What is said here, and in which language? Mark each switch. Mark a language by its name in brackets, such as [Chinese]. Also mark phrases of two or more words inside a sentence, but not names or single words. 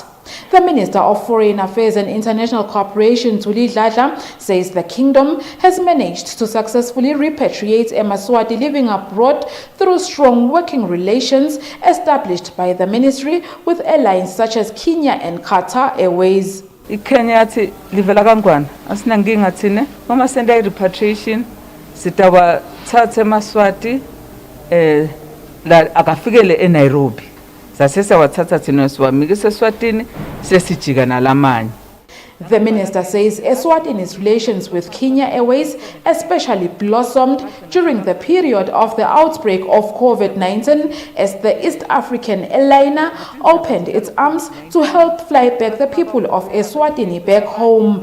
[English] The Minister of Foreign Affairs and International Cooperation, Tuli Dladla, says the kingdom has managed to successfully repatriate Emaswati living abroad through strong working relations established by the ministry with airlines such as Kenya and Qatar Airways. [Swati] iKenya yathi livela kangwana asinankinga thina uma senda repatriation sitawathatha eMaswati la akafikele eNairobi sase sawathatha thina siwamikise eSwatini sesijika nalamanye. [English] The minister says Eswatini's relations with Kenya Airways especially blossomed during the period of the outbreak of COVID-19 as the East African airliner opened its arms to help fly back the people of Eswatini back home.